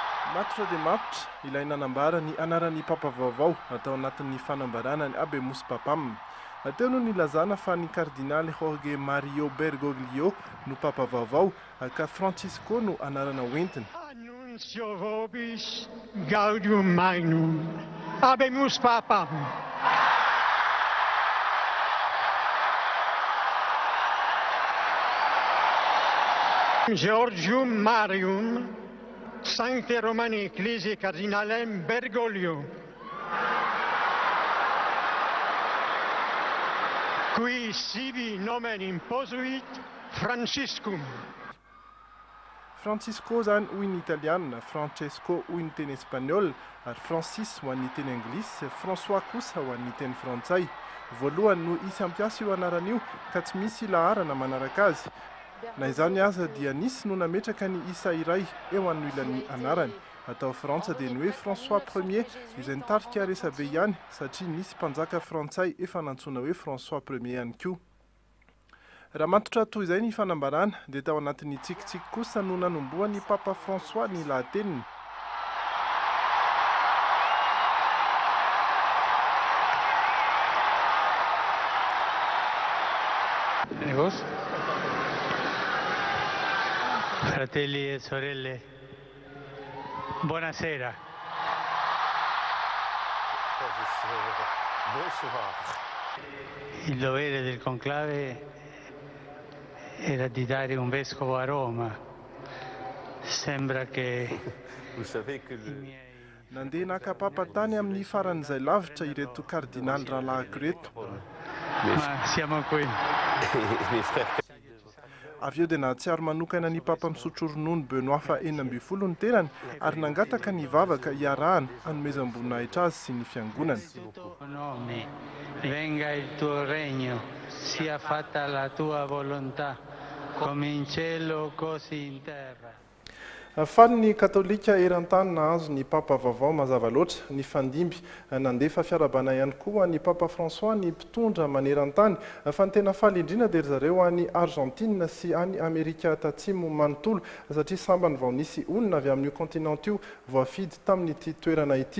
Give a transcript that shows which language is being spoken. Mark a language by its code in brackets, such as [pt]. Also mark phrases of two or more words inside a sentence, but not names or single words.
[mg] Matotra dia matotra ilay nanambara ny anaran'ny papa vaovao atao anatin'ny fanambarana ny [la] Habemus Papam. [mg] Teo no nilazana fa ny kardinaly Jorge Mario Bergoglio no papa vaovao ka Francisco no anarana hoentina. [la] Annuncio vobis gaudium magnum Habemus Papam. Georgium Marium Sancte Romani Ecclesiae Cardinalem Bergoglio, qui sibi nomen imposuit Franciscum. [mg] Francisco zany hoy ny italiana, Francesco hoy ny teny espanol, ary Francis ho an'ny teny anglisy, François kosa ho an'ny teny frantsay. Voalohany no isy ampiasa io anaran'io ka tsy misy laharana manaraka azy. Na izany aza dia nisy no nametraka ny isa iray eo amin'ny ilan'ny anarany. Atao Frantsa dia ny hoe François Ier izay nitarika resabe ihany satria nisy mpanjaka frantsay efa nantsoina hoe François Ier ihany koa. Raha matotra toy izay ny fanambarana dia tao anatin'ny tsikitsiky kosa no nanomboan'ny Papa François ny lahateniny. [it] Fratelli e sorelle, buonasera. Il dovere del conclave era di dare un vescovo a Roma. Sembra che [mg] Nandeha naka papa tany amin'ny faran'izay lavitra ireto kardinaly rahalahy reto. [it] ma siamo qui. [mg] Avy eo dia nahatsiaro manokana ny papa misotro ronono Benoît fa 12 ny tenany ary nangataka ny vavaka hiarahana hanomezam-boninahitra azy sy ny fiangonana. [it] Nome, venga il tuo regno, sia fatta la tua volontà, come in cielo così in terra. [mg] Faly ny katolika eran-tany nahazo ny papa vaovao mazava loatra ny fandimby nandefa fiarabana ihany koa ny papa François ny mpitondra maneran-tany fa ny tena faly indrina dia zareo any Argentine sy any Amerika Atatsimo manontolo satria sambany vao nisy olona avy amin'io continent io voafidy tamin'ity toerana ity.